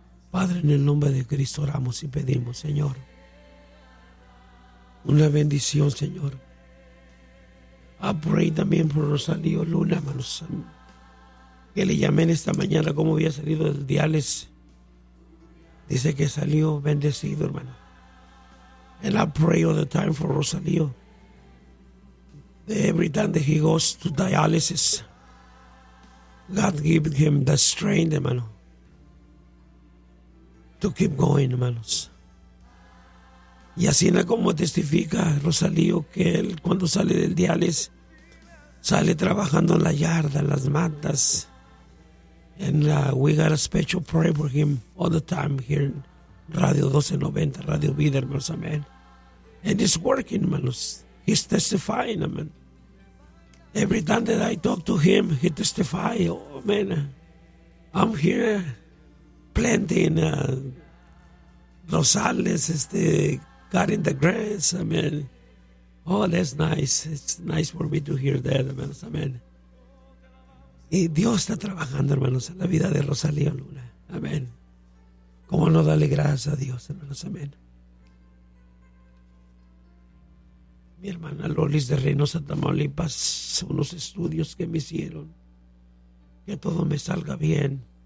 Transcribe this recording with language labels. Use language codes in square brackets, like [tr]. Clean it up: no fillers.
[es] Padre, en el nombre de Cristo oramos y pedimos, Señor, una bendición, Señor. [en] I pray [es] también por Rosalío Luna, hermanos. Que le llamen esta mañana, como había salido del diales Dice que salió bendecido, hermano. [en] And I pray all the time for Rosalio. Every time that he goes to dialysis, God give him the strength, [es] hermano, [en] to keep going, [es] hermanos. Y así es como testifica Rosalío, que él cuando sale del diales sale trabajando en la yarda, en las matas. [en] And we got a special prayer for him all the time here in Radio 1290, Radio Vida, [es] hermanos, [en] amén. And it's working, [es] hermanos. [en] He's testifying, amen. Every time that I talk to him, he testifies, oh, man, I'm here planting [es] rosales, [en] cutting the grass, I mean, oh, that's nice. It's nice for me to hear that, [es] hermanos, [en] amen. [es] Y Dios está trabajando, hermanos, en la vida de Rosalía Luna, amen. Cómo no darle gracias a Dios, hermanos, amen. Mi hermana Lolis de Reynosa, Tamaulipas, unos estudios que me hicieron, que todo me salga bien.